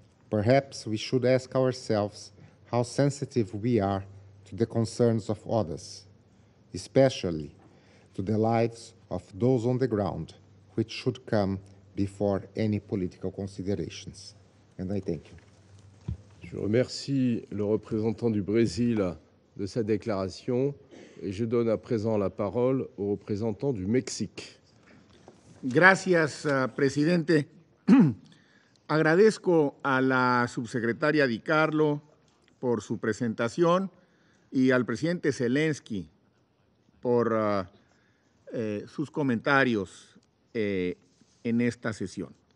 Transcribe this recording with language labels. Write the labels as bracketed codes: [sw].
[en] Perhaps we should ask ourselves how sensitive we are to the concerns of others, especially to the lives of those on the ground, which should come before any political considerations. And I thank you. [fr] Je remercie le représentant du Brésil de sa déclaration et je donne à présent la parole au représentant du Mexique. [es] Gracias, presidente. Agradezco a la subsecretaria Di Carlo por su presentación y al presidente Zelensky por sus comentarios en esta sesión.